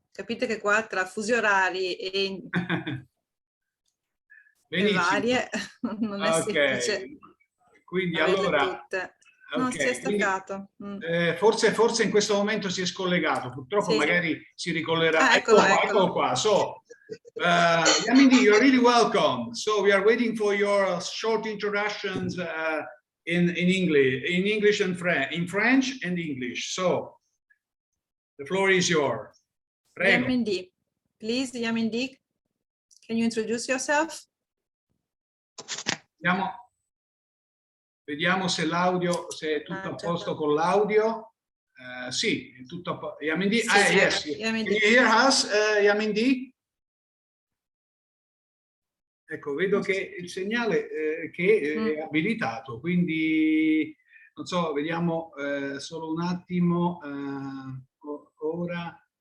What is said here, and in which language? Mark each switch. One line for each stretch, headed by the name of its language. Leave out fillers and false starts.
Italian: Capite che qua tra fusi orari e varie non è semplice. Quindi allora non si è staccato. Forse in questo momento si è scollegato, purtroppo magari si ricollerà. Eccolo qua.
English: So Yamindi, you're really welcome. So we are waiting for your short introductions in English and in French and English. So the floor is yours. Prego. Yamindi, please, Yamindi, can you introduce yourself?
Italian: Vediamo se l'audio, se è tutto a posto con l'audio. Sì, è tutto a posto. Yamindi, yes. Yamindi.
English: Can you hear us, Yamindi?
Italian: Ecco, vedo che il segnale che è abilitato, quindi non so, vediamo solo un attimo. Ora.